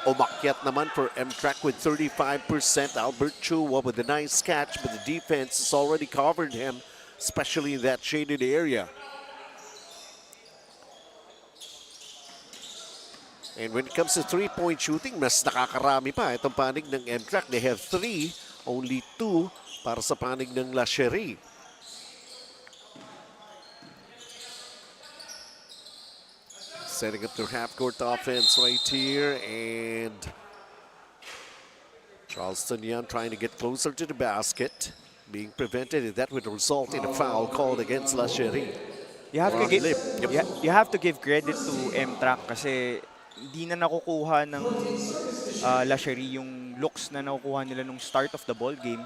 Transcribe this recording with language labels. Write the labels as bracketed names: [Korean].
[Filipino] Umakyat naman [English] for MTRAC with 35%. Albert Chua with a nice catch, but the defense has already covered him, especially in that shaded area. And when it comes to three-point shooting, [Filipino] mas nakakarami pa itong panig ng [English] MTRAC. They have 3, only 2 [Filipino] para sa panig ng [English] SHERI. Setting up their half-court offense right here, and Charleston Young trying to get closer to the basket, being prevented, and that would result in a foul called against SHERI. You have to give credit to MTRAC [Filipino] kasi hindi na nakukuha ng SHERI yung looks na nakukuha nila nung [English] start of the ball game.